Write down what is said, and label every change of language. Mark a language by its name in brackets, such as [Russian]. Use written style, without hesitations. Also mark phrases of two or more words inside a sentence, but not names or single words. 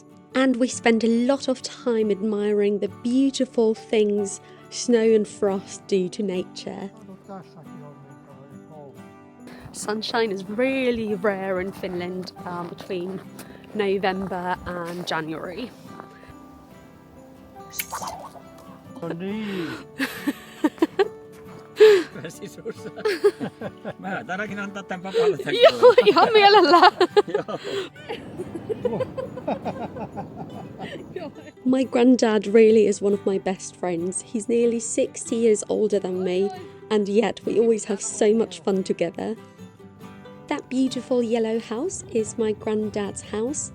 [English] And we spent a lot of time admiring the beautiful things snow and frost do to nature. Sunshine is really rare in Finland between November and January. [Finnish] No niin. Sisussa. Mä taidaankin antaa tän papalle tän kuvan. Joo, ihan mielellään. [English] My granddad really is one of my best friends. He's nearly 60 years older than me, and yet we always have so much fun together. That beautiful yellow house is my granddad's house.